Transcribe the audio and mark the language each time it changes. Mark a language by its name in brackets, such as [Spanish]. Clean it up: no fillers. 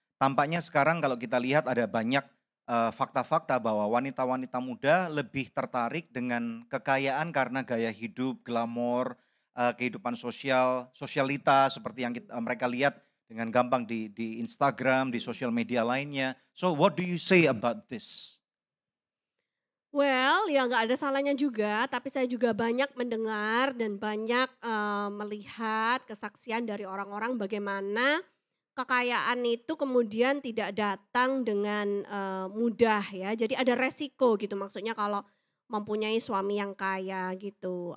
[Indonesian] Tampaknya sekarang kalau kita lihat ada banyak fakta-fakta bahwa wanita-wanita muda lebih tertarik dengan kekayaan karena gaya hidup, glamor, kehidupan sosial, sosialita seperti yang mereka lihat dengan gampang di Instagram, di sosial media lainnya. [English] So what do you say about this? [Indonesian] Well, ya nggak ada salahnya juga, tapi saya juga banyak mendengar dan banyak, melihat kesaksian dari orang-orang bagaimana kekayaan itu kemudian tidak datang dengan, mudah ya. Jadi ada resiko gitu maksudnya kalau mempunyai suami yang kaya gitu.